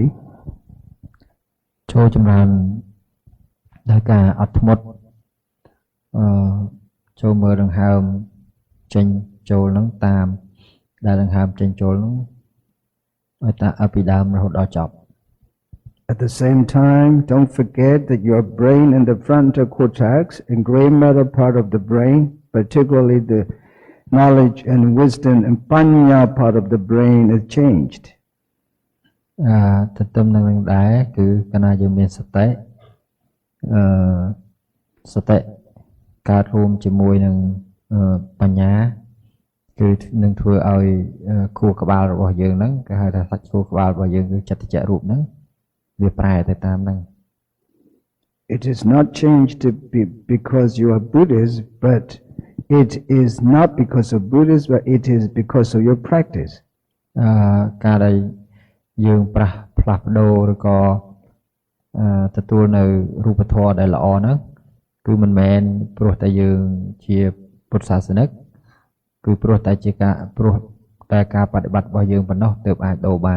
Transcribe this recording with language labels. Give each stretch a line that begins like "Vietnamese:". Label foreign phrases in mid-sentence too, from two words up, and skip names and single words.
Khmer: ចូលចម្រើនដោយការអត់ធ្មត់ចូលមើលដង្ហើមចេញចូលនឹងតាមដែលដង្ហើមចេញចូលនឹងឲ្យតាពីដើមរហូតដល់ចប់
English: At the same time, don't forget that your brain and the frontal cortex and gray matter part of the brain, particularly the knowledge and wisdom and panya part of the brain is changed.
Khmer: ទន្ទឹមនឹងដែរគឺកាលណាយើងមានសតិសតិកើតរួមជាមួយនឹងបញ្ញាគឺនឹងធ្វើឲ្យខួរក្បាលរបស់យើងហ្នឹងគេហៅថាសាច់ខួរក្បាលរបស់យើងគឺចិត្តចៈរូបហ្នឹងវាប្រែទៅតាមហ្នឹង
English: It is not changed to be because you are Buddhist, but it is not because of Buddhism, but it is because of your practice.
Khmer: ការដែលយើងផ្លាស់ប្ដូរឬក៏ទទួលនៅរូបធម៌ដែលល្អហ្នឹងគឺមិនមែនព្រោះតែយើងជាពុទ្ធសាសនិកគឺព្រោះតែការបដិបត្តិរបស់យើងប៉ុណ្ណោះទើបអាចដូរបាន